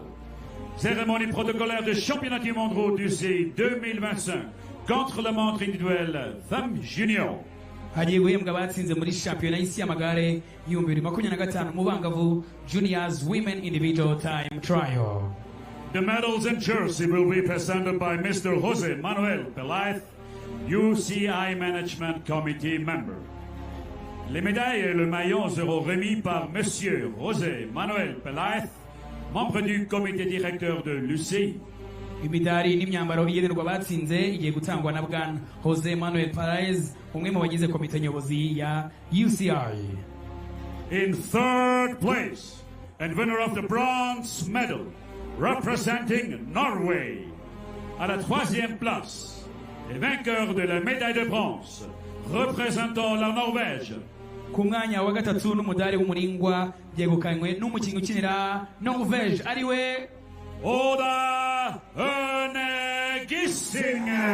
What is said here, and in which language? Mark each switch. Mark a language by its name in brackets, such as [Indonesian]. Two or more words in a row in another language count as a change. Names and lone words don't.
[French] Cérémonie protocolaire de championnat du monde route UCI 2025 contre la montre individuelle Femmes Junior. [Kinyarwanda] Hagiye guhembwa abatsinze muri shampiyona y'isi y'amagare y'ibihumbi 2025 mu bangavu [English] Juniors Women Individual Time Trial. The medals and jersey will be presented by Mr. Jose Manuel Pelaez, UCI Management Committee member. [French] Les médailles et le maillot seront remis par Monsieur José Manuel Pelaez, membre du comité directeur de l'UCI. [Kinyarwanda] Imidari n'imyambaro igenerwa abatsinze igiye gutangwa na Bwana Jose Manuel Pelaez, umwe mu bagize komite nyobozi ya UCI. [English] In third place, and winner of the bronze medal, representing Norway. [French] À la troisième place, et vainqueur de la médaille de bronze, représentant la Norvège. [Kinyarwanda] Ku mwanya wa gatatu n'umudari w'umuringwa byegukanywe n'umukinnyi ukinira Norvège ariwe Oda Gising.